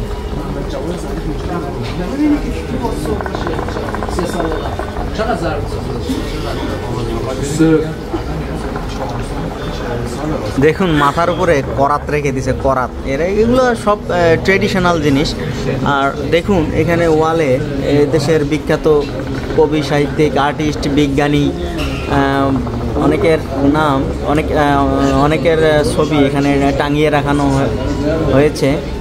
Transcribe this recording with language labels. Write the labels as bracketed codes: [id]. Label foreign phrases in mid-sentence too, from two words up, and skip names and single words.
[fa] محمد جواد زنده میشه. ببینید که 3 سال چقدر ضرب [bn] দেখুন মাথার উপরে করাত রেখে দিছে, করাত। এগুলো সব ট্রেডিশনাল জিনিস। আর দেখুন এখানে ওয়ালে দেশের বিখ্যাত কবি, সাহিত্যিক, আর্টিস্ট, বিজ্ঞানী, অনেকের নাম, অনেকের ছবি এখানে টাঙিয়ে রাখানো হয়েছে।